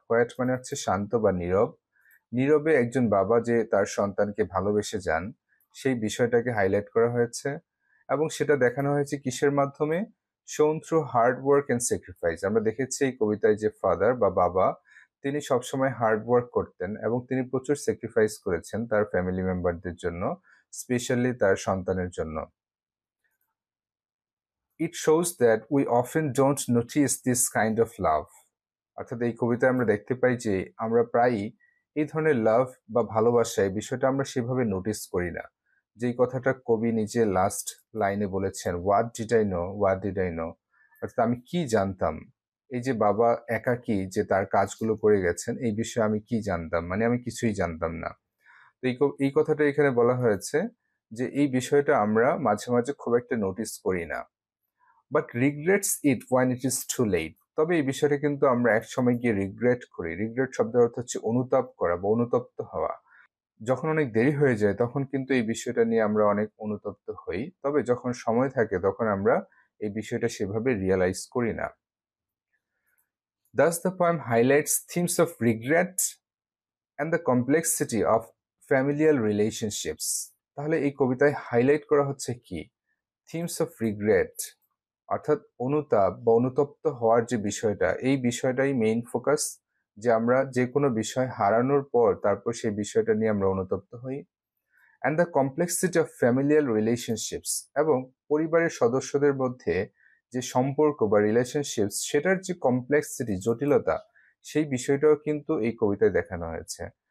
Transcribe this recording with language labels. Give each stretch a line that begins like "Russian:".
Bangla: Coed মানে হচ্ছে শান্ত বা নীরব। নীরবে একজন বাবা যে তার সন্তানকে ভালোবেসে যান সেই বিষয়টাকে হাইলাইট করা হয়েছে এবং সেটা দেখানো হয়েছে কিসের মাধ্যমে?
English: Shown through hard work and sacrifice.
Bangla: আমরা দেখেছি এই কবিতায় যে ফাদার বা বাবা তিনি সবসময় হার্ড ওয়ার্ক করতেন এবং তিনি প্রচুর স্যাক্রিফাইস করেছেন তার ফ্যামিলি মেম্বারদের জন্য, স্পেশালি তার সন্তানের জন্য।
English: It shows that we often don't notice this kind of love.
Bangla: অর্থাৎ এই কবিতায় আমরা দেখতে পাই যে আমরা প্রায়ই এই ধরনের লাভ বা ভালোবাসা এই বিষয়টা আমরা সেভাবে নোটিস করি না। যেই কথাটা কবি নিজে লাস্ট লাইনে বলেছেন,
English: what did I know,
Bangla: what did I know, অর্থাৎ আমি কি জানতাম। এই যে বাবা একাকী যে তার কাজগুলো করে গেছেন এই বিষয়ে আমি কি জানতাম, মানে আমি কিছুই জানতাম না। তো এই কথাটা এখানে বলা হয়েছে যে এই বিষয়টা আমরা মাঝে মাঝে খুব একটা নোটিস করি না,
English: But regrets it when it is too late.
Bangla: তবে এই বিষয়টা কিন্তু আমরা এক সময় গিয়ে রিগ্রেট করি। রিগ্রেট শব্দের অর্থ হচ্ছে অনুতাপ করা বা অনুতপ্ত হওয়া। যখন অনেক দেরি হয়ে যায় তখন কিন্তু এই বিষয়টা নিয়ে আমরা অনেক অনুতপ্ত হই, তবে যখন সময় থাকে তখন আমরা এই বিষয়টা সেভাবে রিয়েলাইজ করি না।
English: Thus the poem highlights themes of regret and the complexity of familial relationships.
Bangla: তাহলে এই কবিতায় হাইলাইট করা হচ্ছে কি?
English: themes of regret,
Bangla: অর্থাৎ অনুতাপ বা অনুতপ্ত হওয়ার যে বিষয়টা, এই বিষয়টাই মেইন ফোকাস, যে আমরা যে কোনো বিষয় হারানোর পর তারপর সেই বিষয়টা নিয়ে আমরা অনুতপ্ত হই।
English: and the complexity of familial relationships,
Bangla: এবং পরিবারের সদস্যদের মধ্যে যে সম্পর্ক বা রিলেশনশিপস সেটার যে কমপ্লেক্সিটি, জটিলতা, সেই বিষয়টাও কিন্তু এই কবিতায় দেখানো হয়েছে।